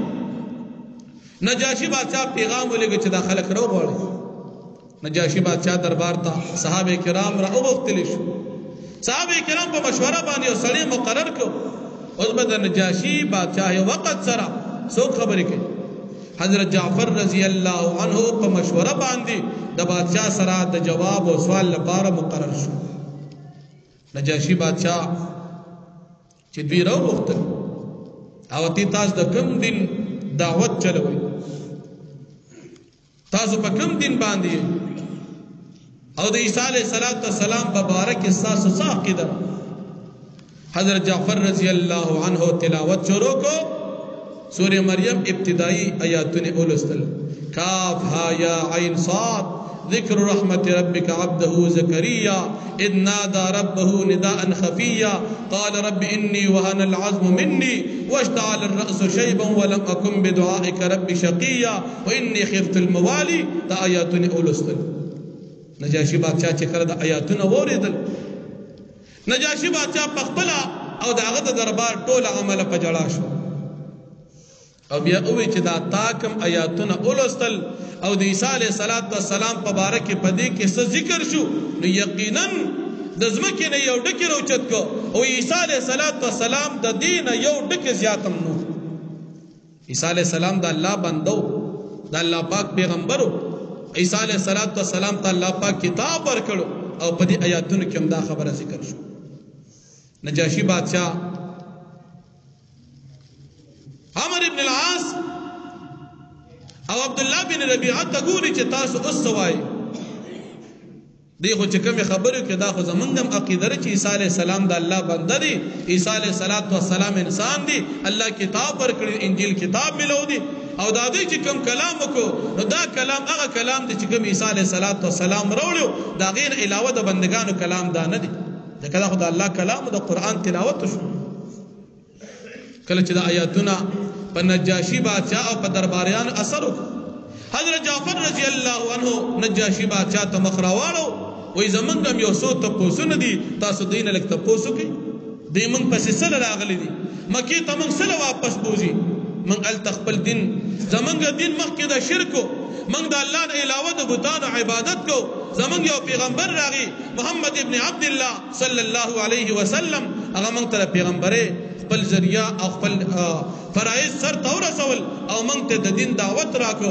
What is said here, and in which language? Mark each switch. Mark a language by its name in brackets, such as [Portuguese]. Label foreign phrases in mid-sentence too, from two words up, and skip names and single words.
[Pashto] نجاشی بادشاہ پیغام ولېږه چې دا خلک راوغواړي نجاشی بادشاہ دربار ته صحابه کرام راوغوښتلی شو صحابه کرام په مشوره باندې یو سړی مقرر کړ اوس به د نجاشی بادشاہ یو وخت سره څوک خبرې کوي حضرت جعفر [Arabic] رضی اللہ عنہ [Pashto] په مشوره باندې د بادشاہ سره د جواب او سوال لپاره مقرر شو. نجاشی بادشاہ چې دوی راوغوښتل او تی تاسو د کوم دین دعوت چلوئ، تاسو په کوم دین باندې او د عیسی [Arabic] علیه السلام [Pashto] په باره کې ستاسو څه عقیده؟ حضرت جعفر [Arabic] رضی اللہ عنہ [Pashto] تلاوت شروع کو سورہ مریم ابتدائی آیاتن اولستل. [Arabic] کاف ہا یا عین صاد ذکر رحمت ربک عبدہ زکریا اذ نادى ربه نداء خفیا قال رب انی وهن العظم منی واشتعل الرأس شیبا ولم اکن بدعائک رب شقیا وانی خفت الموالی. [Pashto] دا آیاتن اولستل. نجاشی بادشاہ چې کړه د آیاتونه واوریدل، نجاشی بادشاہ پخپلا او داغه د دربار ټول عمل په جړا شو او بیا اوی چې دا تاکم آیاتونه اولستل او د عیسی [Arabic] علیه السلام [Pashto] په باره کې پدې کې څه ذکر شو نو یقینا د ځمکې نه یو ډکی راوچت کو او عیسی [Arabic] علیه السلام [Pashto] د دین یو ډکی زیاتم نو. عیسی [Arabic] علیه السلام [Pashto] د الله بندو، د الله پاک پیغمبرو. عیسی [Arabic] علیه السلام [Pashto] ته الله پاک کتاب ورکړو او په دې آیاتونو کې هم دا خبره ذکر شو. نجاشی بادشاہ عمر ابن العاص او عبداللہ بن ربیعہ ته ګوري چې تاسو اوس څه وایئ. دی خو چې کومې خبرې کې دا خو زمونږ هم عقیده ده چې عیسی [Arabic] علیه السلام [Pashto] د الله بنده دی، عیسی [Arabic] علیه السلام [Pashto] انسان دی، الله کتاب ورکړي، انجیل کتاب ملو دی او دا دوی چې کوم کلام وکړو نو دا کلام هغه کلام دی چې کوم عیسی [Arabic] علیه السلام [Pashto] راوړو، دا غیر علاوه د بندگانو کلام دا نه دی. ځکه دا خو د الله کلام د قرآن تلاوت شو. کله چې د آیاتونه په نجاشی بادشاہ او په درباریان اثر وکړو، حضرت جعفر [Arabic] رضی اللہ عنہ [Pashto] نجاشی بادشاہ ته مخ راواړو، وای زمونږ هم یو څو تپوسونه دي، تاسو دوی نه لږ تپوس وکړئ. دوی موږ پسې څه راغلي دي؟ مکې ته موږ څه واپس بوځي؟ موږ هلته خپل دین، زمونږ دین مخکې د شرکو، موږ د الله نه علاوه د بتانو عبادت کو. زمونږ یو پیغمبر راغی محمد ابن عبدالله [Arabic] صلی الله علیه وسلم، [Pashto] هغه موږ ته پیغمبرې خپل ذریعہ او خپل فرائض سر ته ورسول او موږ ته د دین دعوت راکړو.